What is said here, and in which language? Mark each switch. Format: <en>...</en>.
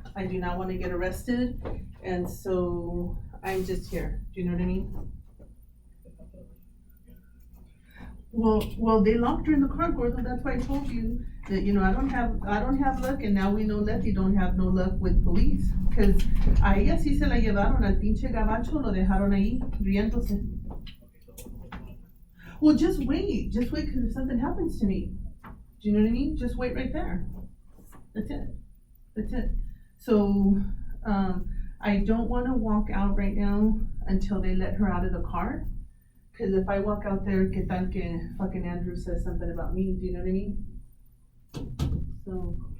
<en>I do not want to get arrested, and so I'm just here. Do you know what I mean? Well, they locked her in the car, Gordo. That's why I told you that, you know, I don't have luck, and now we know that you don't have no luck with police.</en> <es>Cause a ella sí se la llevaron al pinche gabacho, lo dejaron ahí, riéndose.</es> <en>Well, just wait, cause if something happens to me, do you know what I mean? Just wait right there. That's it. So, I don't wanna walk out right now until they let her out of the car. Cause if I walk out there,</en> <es>que tal que</es> <en>fucking Andrew says something about me, do you know what I mean? So.</en>